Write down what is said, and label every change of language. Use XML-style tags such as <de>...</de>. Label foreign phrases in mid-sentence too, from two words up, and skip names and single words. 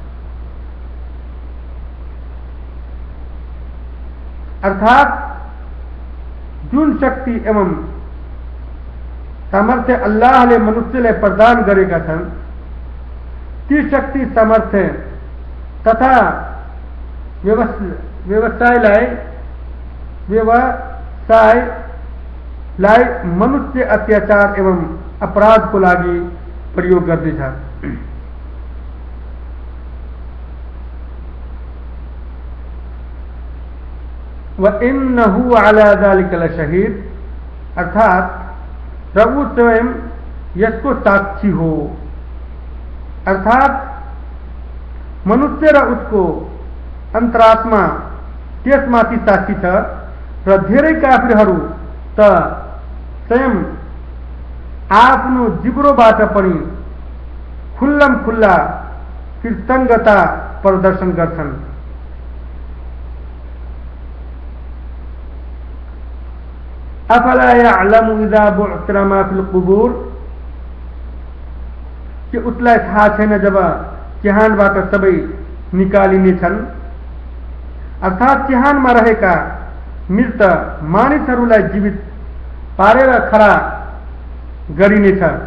<ne>अर्थात जुन शक्ति एवं सामर्थ्य अल्लाहले मनुष्यलाई प्रदान गरेका छन्, ती शक्ति सामर्थ्य तथा व्यवसायलाई मनुष्य अत्याचार एवं अपराध को लागि प्रयोग गर्दछ।</ne> <ar>و إنه على ذلك لشهيد,</ar> <ne>अर्थात प्रभु स्वयं यसको साक्षी हो। अर्थात मनुष्य र उसको अंतरात्मा त्यसमाथि साक्षी छ र धेरै काफिरहरू त स्वयं आफ्नो जिब्रोबाट पनि खुल्लम खुल्ला कृतज्ञता प्रदर्शन गर्छन्।</ne> <ar>أفلا يعلم إذا بعثر ما في القبور,</ar> <ne>के उसलाई थाहा छैन जब चिहानबाट सबै निकालिनेछन्। अर्थात चिहानमा रहेका मृत मानिसहरूलाई जीवित पारेर खडा गरिनेछ।</ne>